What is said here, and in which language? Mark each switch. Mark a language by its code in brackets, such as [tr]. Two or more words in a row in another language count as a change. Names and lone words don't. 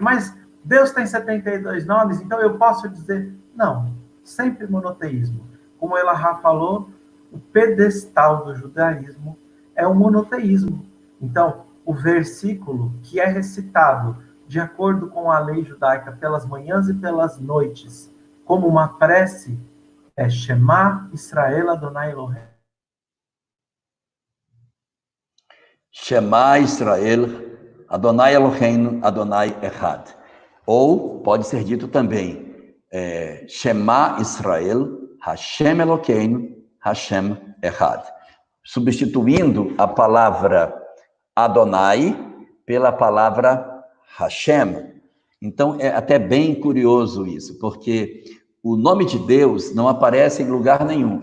[pt] Mas Deus tem 72 nomes, então eu posso dizer, não, sempre monoteísmo. Como o Elahá falou, o pedestal do judaísmo é o monoteísmo. Então, o versículo que é recitado de acordo com a lei judaica pelas manhãs e pelas noites, como uma prece, é [he] שמע ישראל אדוני אלוהים. שמע ישראל אדוני אלוהינו אדוני אחד. [pt] Ou pode ser dito também, [he] שמע ישראל השם אלוקינו השם אחד. [pt] Substituindo a palavra Adonai pela palavra Hashem. Então, é até bem curioso isso, porque o nome de Deus não aparece em lugar nenhum.